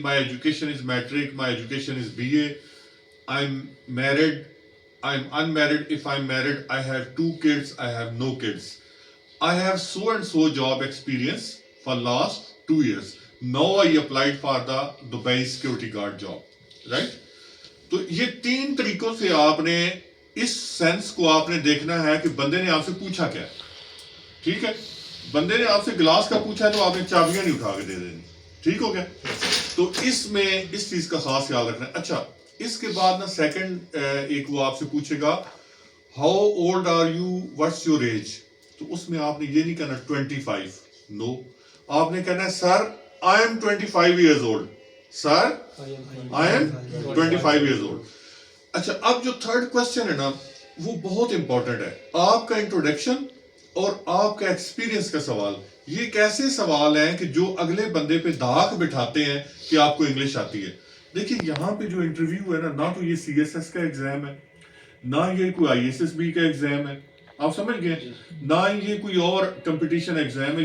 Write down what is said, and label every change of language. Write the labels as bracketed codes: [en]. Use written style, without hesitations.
[en] My education is matric. My education is BA. I'm married. I'm unmarried. If I'm married, I have 2 kids. I have no kids. I have so and so job experience for last 2 years. Now I applied for the Dubai security guard job. Right? [ur] تو یہ 3 طریقوں سے آپ نے اس sense کو آپ نے دیکھنا ہے کہ بندے نے آپ سے پوچھا کیا. ٹھیک ہے, بندے نے آپ سے گلاس کا پوچھا تو آپ نے چابیاں نہیں اٹھا کے دے دینی. ٹھیک ہو گیا. تو اس میں اس چیز کا خاص خیال رکھنا ہے. اچھا, اس کے بعد نا سیکنڈ ایک وہ آپ سے پوچھے گا, [en] How old are you, what's your age. [ur] تو اس میں آپ نے یہ نہیں کہنا 25. نو, آپ نے کہنا ہے سر [en] I am 25 years old. Sir I am 25 years old. [ur] اچھا, اب جو تھرڈ کوشچن ہے نا وہ بہت امپورٹنٹ ہے. آپ کا انٹروڈکشن اور آپ کا ایکسپیرینس کا سوال, یہ ایک ایسے سوال ہیں کہ جو اگلے بندے پہ دھاک بٹھاتے ہیں کہ آپ کو انگلش آتی ہے. دیکھیں یہاں پہ جو انٹرویو ہے نا, نہ تو یہ سی ایس ایس کا ایگزام ہے, نہ یہ کوئی آئی ایس ایس بی کا ایگزام ہے, آپ سمجھ گئے, نہ یہ کوئی اور کمپٹیشن ایگزام ہے.